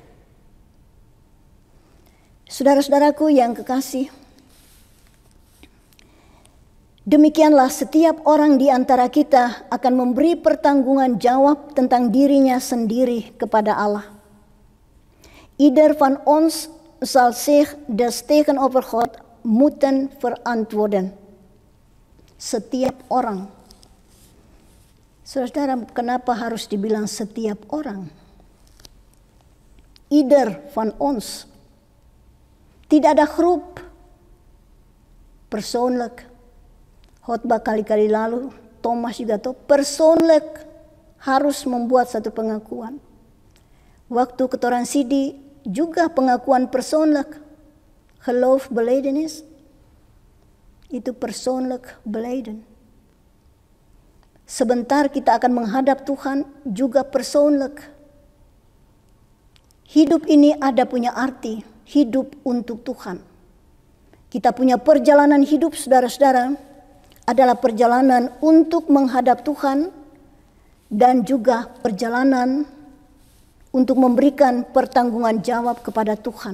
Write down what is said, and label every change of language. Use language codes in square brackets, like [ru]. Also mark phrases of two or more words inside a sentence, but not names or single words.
[id] Saudara-saudaraku yang kekasih, demikianlah setiap orang di antara kita akan memberi pertanggungan jawab tentang dirinya sendiri kepada Allah. [nl] Ieder van ons zal zich dus tegenover God moeten verantwoorden. [id] Setiap orang. Saudara, kenapa harus dibilang setiap orang? [nl] Ieder van ons. [id] Tidak ada grup. Persoonlijk. Khotbah kali-kali lalu, Thomas juga tahu, persoonlijk harus membuat satu pengakuan. Waktu ketoran Sidi juga pengakuan persoonlijk. [nl] Geloof belijdenis. [id] Itu [nl] persoonlijk belijden. [id] Sebentar kita akan menghadap Tuhan juga persoonlijk. Hidup ini ada punya arti, hidup untuk Tuhan. Kita punya perjalanan hidup, saudara-saudara, adalah perjalanan untuk menghadap Tuhan dan juga perjalanan untuk memberikan pertanggungan jawab kepada Tuhan.